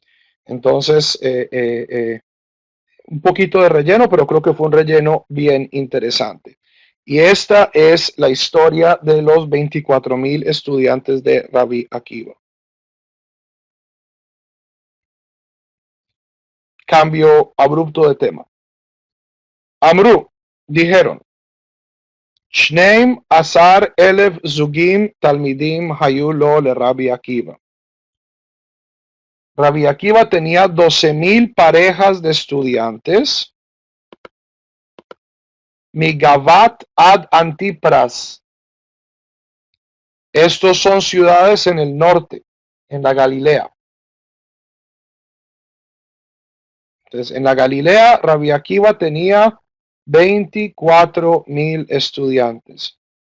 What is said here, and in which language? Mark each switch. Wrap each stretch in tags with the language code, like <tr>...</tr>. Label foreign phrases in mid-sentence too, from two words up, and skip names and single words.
<es>Entonces, un poquito de relleno, pero creo que fue un relleno bien interesante. Y esta es la historia de los 24,000 estudiantes de Rabbi Akiva. Cambio abrupto de tema. Amru, dijeron,</es> <he>שנים עשר אלף זוגים תלמידים היו לו לרבי עקיבא.</he> <es>Rabbi Akiva tenía 12,000 parejas de estudiantes.</es> <he>מגבת עד אנטיפרס.</he> <es>Estos son ciudades en el norte, en la Galilea. Entonces, en la Galilea, Rabbi Akiva tenía 24,000 estudiantes.</es>